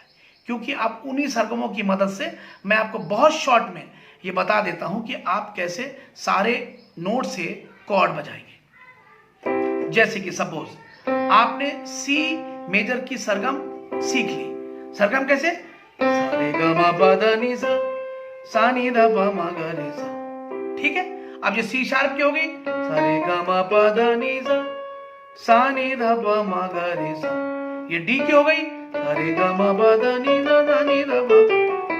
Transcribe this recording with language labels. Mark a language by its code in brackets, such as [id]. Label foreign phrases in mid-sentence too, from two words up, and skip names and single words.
[hi] क्योंकि आप उन्हीं सरगमों की मदद से मैं आपको बहुत शॉर्ट में ये बता देता हूं कि आप कैसे सारे नोट से कॉर्ड बजाएंगे। जैसे कि सपोज आपने [en] C major [hi] की सरगम सीख ली। सरगम कैसे? सा रे ग म प ध नि सा नी ध प म ग रे सा। ठीक है, अब ये [en] C sharp [hi] की हो गई, सा रे ग म प ध नि सा नी ध प म ग रे सा। ये डी की हो गई, सा रे ग म प ध नि ध प।